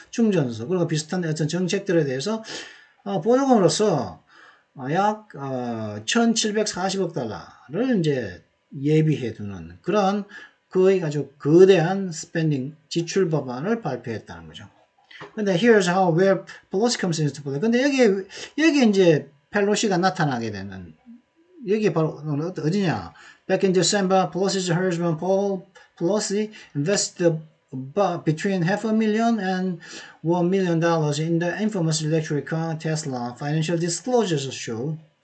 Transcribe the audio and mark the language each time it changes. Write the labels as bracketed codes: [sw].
[ko] 충전소, 그리고 비슷한 어떤 정책들에 대해서 보조금으로서 약 1,740억 달러를 이제 예비해 두는 그런 거의 아주 거대한 스펜딩 지출 법안을 발표했다는 거죠. 근데 [en] here's how where Pelosi comes into play. [ko] 근데 여기에 이제 펠로시가 나타나게 되는 여기 바로 어디냐? [en] Back in December, Pelosi's husband Paul Pelosi invested between $500,000 and $1 million in the infamous electric car Tesla. Financial disclosures show.